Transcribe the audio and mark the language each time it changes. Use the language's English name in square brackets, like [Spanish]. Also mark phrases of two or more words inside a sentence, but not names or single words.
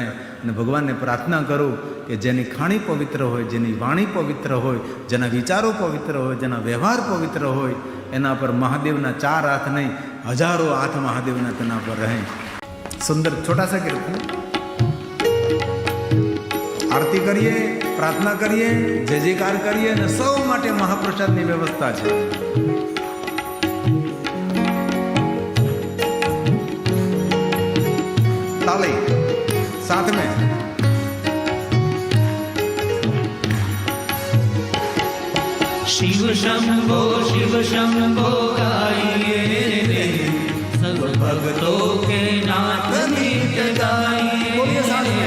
[Gujarati] અને ભગવાનને પ્રાર્થના કરું કે જેની ખાણી પવિત્ર હોય, જેની વાણી પવિત્ર હોય, જેના વિચારો પવિત્ર હોય, જેના વ્યવહાર પવિત્ર હોય, એના પર મહાદેવના 4 હાથ નહીં, હજારો હાથ મહાદેવના તેના પર રહે. સુંદર [Hindi] छोटा सा [Gujarati] કીર્તન આરતી કરીએ, પ્રાર્થના કરીએ, જય જયકાર કરીએ અને સૌ માટે મહાપ્રસાદની વ્યવસ્થા છે. [Hindi] ताली साथ में शिव शंभो गाइए रे, सब भक्तों के नाथ नित गाइए.